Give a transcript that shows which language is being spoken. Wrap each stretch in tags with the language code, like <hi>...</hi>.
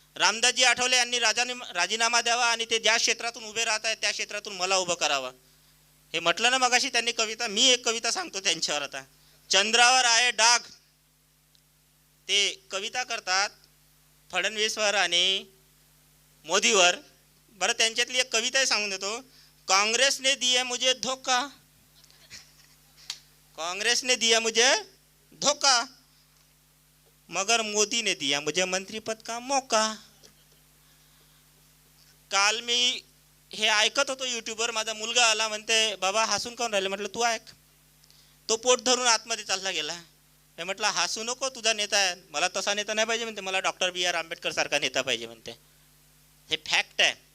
<mr>रामदासजी आठवले यांनी राजीनामा द्यावा आणि ते ज्या क्षेत्रातून उभे राहत आहेत त्या क्षेत्रातून मला उभं करावं. हे म्हटलं ना मगाशी त्यांनी कविता. मी एक कविता सांगतो त्यांच्यावर. आता चंद्रावर आहे डाग, ते कविता करतात फडणवीसवर आणि मोदीवर. बरं त्यांच्यातली एक कविताही सांगून देतो.</mr> <hi>काँग्रेसने दिया मुझे धोखा, काँग्रेसने दिया मुझे धोखा, मगर मोदी ने दिया मुझे मंत्री पद का मौका.</hi> <mr>काल मी हे ऐकत होतो यूट्यूबवर. माझा मुलगा आला, म्हणते बाबा हसून काऊन राहिले. म्हटलं तू ऐक. तो पोट धरून आतमध्ये चालला गेला. मी म्हटलं हसू नको, तुझा नेता आहे. मला तसा नेता नाही पाहिजे म्हणते, मला डॉक्टर B.R. आंबेडकर सारखा नेता पाहिजे म्हणते. हे फॅक्ट आहे.</mr>